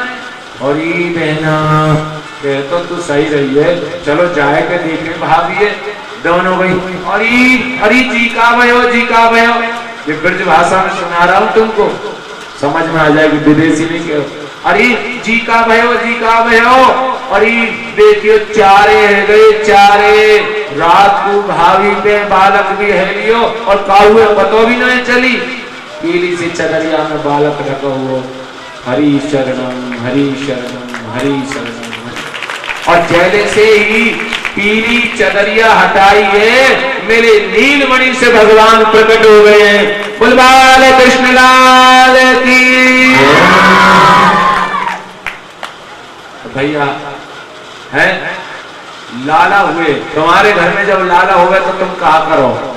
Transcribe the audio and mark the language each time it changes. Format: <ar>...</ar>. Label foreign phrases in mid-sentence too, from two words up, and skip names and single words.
<hi>और ये बहना कह तो तू सही रही है, चलो जाए के देखे भाभी है।</hi> <bra>दोनों भाई हरी जी का भयो, जी का भयो,</bra> <hi>ये ब्रज भाषा में सुना रहा हूं तुमको, समझ में आ जाएगी, विदेशी नहीं कहो।</hi> <bra>अरे जी का भयो, जी का भयो। अरे देखियो चारे है गए, चारे रात को भाभी पे बालक भी है लियो और काहुए पतो भी नहीं चली। पीली सी चदरिया में बालक रखो हुआ,</bra> <sa>हरि शरणम हरि शरणम हरि शरणम।</sa> <hi>और जैसे से ही पीली चदरिया हटाई है, मेरे नीलमणि से भगवान प्रकट हो गए हैं। बोल बाल कृष्ण लाल की।</hi> <bra>भैया है लाला हुए, तुम्हारे घर में जब लाला हो गए तो तुम कहा करो?</bra>